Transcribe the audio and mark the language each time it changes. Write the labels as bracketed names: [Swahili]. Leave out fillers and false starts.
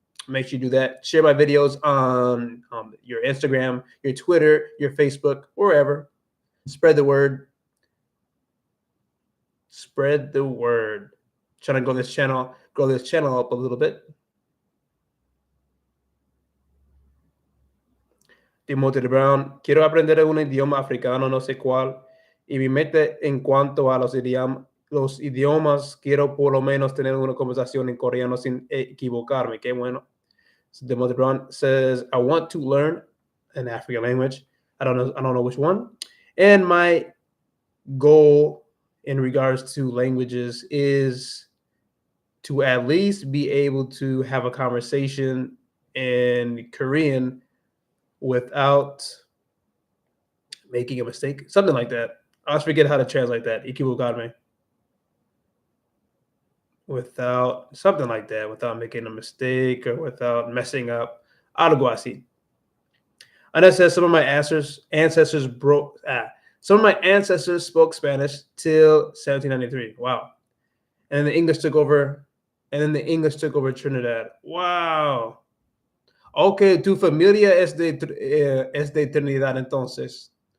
[English] Make sure you do that. Share my videos on your Instagram, your Twitter, your Facebook, wherever. Spread the word. Spread the word. Trying to grow this channel up a little bit. [Spanish] Timothy Brown, quiero aprender un idioma africano, no sé cuál. Y mi meta en cuanto a los idiomas, quiero por lo menos tener una conversación en coreano sin equivocarme. Qué bueno. [English] So Timothy Brown says, I want to learn an African language. I don't know which one. And my goal in regards to languages is to at least be able to have a conversation in Korean without making a mistake. Something like that. I always forget how to translate that. Ikibugarme. Without something like that, without making a mistake or without messing up. [Spanish] Algo así. [English] And that says some of my ancestors spoke Spanish till 1793. Wow. And then the English took over. Trinidad. Wow. [Spanish] Okay, tu familia es de Trinidad entonces.